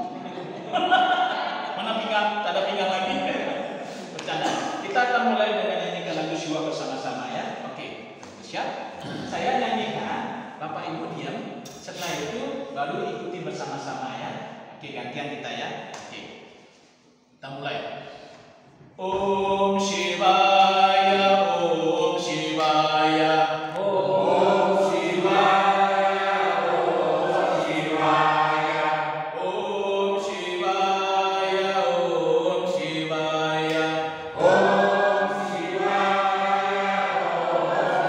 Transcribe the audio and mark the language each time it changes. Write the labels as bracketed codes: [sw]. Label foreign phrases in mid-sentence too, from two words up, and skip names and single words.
[id] Mana pinggang? Tak ada pinggang lagi. Bercanda. Kita akan mulai dengan nyanyikan lagu Siwa bersama-sama ya. Oke. Siap? Saya nyanyikan. Bapak Ibu diam. Setelah itu baru ikuti bersama-sama ya. Oke, gantian kita ya. Oke. Kita mulai. [sa] ॐ शिवाय ॐ शिवाय ॐ शिवाय ॐ शिवाय ॐ शिवाय ॐ शिवाय ॐ शिवाय ॐ